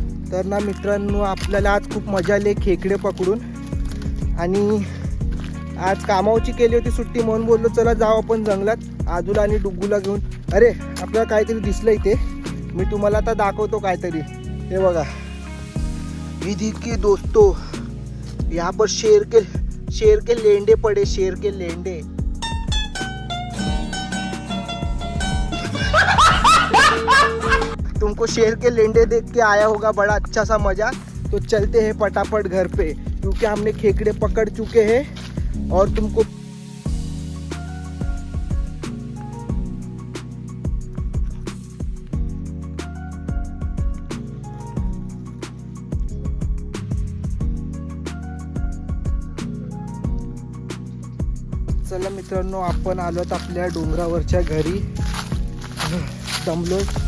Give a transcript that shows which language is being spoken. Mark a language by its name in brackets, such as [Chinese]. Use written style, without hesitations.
[Marathi] तर ना मित्रांनो, आपल्याला आज खूप मजा आली खेकडे पकडून. आणि आज कामावरची केली होती सुट्टी, म्हणून बोललो चला जाऊ आपण जंगलात आजूला आणि डुग्गूला घेऊन. अरे आपल्याला काहीतरी दिसलं इथे, मी तुम्हाला आता दाखवतो काहीतरी. हे बघा, [Hindi] ये देखिए दोस्तों, यहाँ पर शेर के लेंडे पड़े, शेर के लेंडे. तुमको शेर के लेंडे देख के आया होगा बड़ा अच्छा सा मजा. तो चलते हैं फटाफट घर पे, क्योंकि हमने खेकड़े पकड़ चुके हैं. और तुमको [Marathi] चला मित्रांनो, आपण आलोत आपल्या डोंगरावरच्या घरी. दमलो.